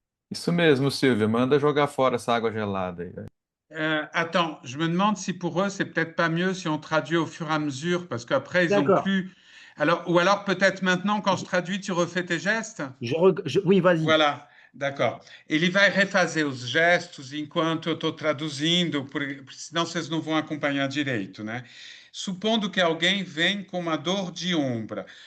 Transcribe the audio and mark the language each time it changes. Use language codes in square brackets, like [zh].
[pt] Isso mesmo, Silvia, manda jogar fora essa água gelada aí. [fr] Attends, je me demande si pour eux, c'est peut-être pas mieux si on traduit au fur et à mesure, parce qu'après, ils ont D'accord. plus. Alors, ou alors peut-être maintenant, quand je traduis, tu refais tes gestes? Oui, vas-y. Voilà, d'accord. [pt] Ele vai refazer os gestos enquanto eu estou traduzindo, porque senão vocês não vão acompanhar direito, né? Supondo que alguém vem com uma dor de ombro.